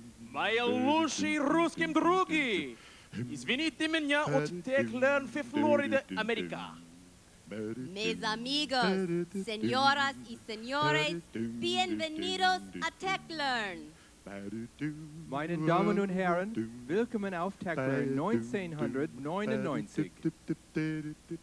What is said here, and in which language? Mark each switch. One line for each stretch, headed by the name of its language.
Russian: Мои лучшие русские други, извините меня от Techlearn в Флориде, Америка.
Spanish: Mis amigos, señoras y señores, bienvenidos a Techlearn.
German: Meine Damen und Herren, willkommen auf Techlearn 1999.